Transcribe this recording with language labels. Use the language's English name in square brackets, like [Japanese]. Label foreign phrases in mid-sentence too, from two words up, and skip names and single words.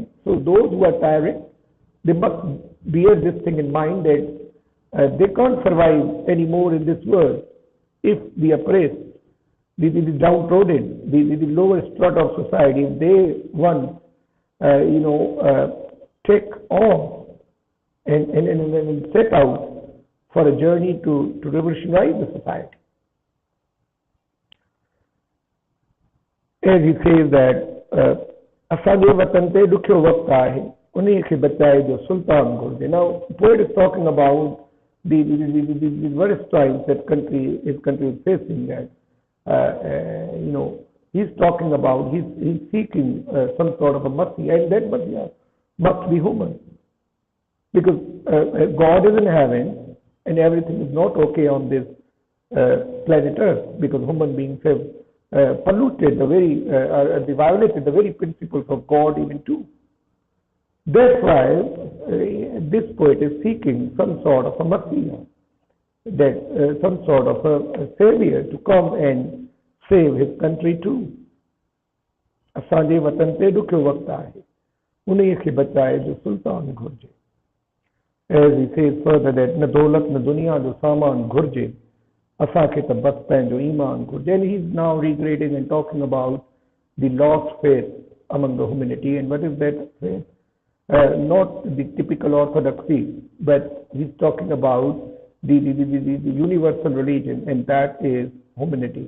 [English] So those who are tyrants, they must bear this thing in mind, that they can't survive anymore in this world if the oppressed, the downtrodden, the lower strata of society, if they once take on and set out for a journey to revolutionize the society. As he says that, [Sindhi] असांजे वतन ते ॾुखियो वक़्तु आहे, उन्हीं खे बचाए जो सुल्तान घुरिजे. [English] Now, poet is talking about the worst times that his country is facing. That he's talking about, he's seeking some sort of a mercy, and that mercy must be human, because God is in heaven and everything is not okay on this planet Earth, because human beings have polluted they violated the very principles of God even too. That's why this poet is seeking some sort of a Messiah, that some sort of a savior to come and save his country too. असांजे वतन ते ॾुखियो वक़्तु आहे, उन्हीं खे बचाए जो सुल्तान घुरिजे. As he says further that [Sindhi] न दौलत न दुनिया जो सामान घुरिजे, Asake tabat penjo iman ko. [English] Then he's now regrading and talking about the lost faith among the humanity. And what is that faith? Not the typical orthodoxy, but he's talking about the universal religion, and that is humanity.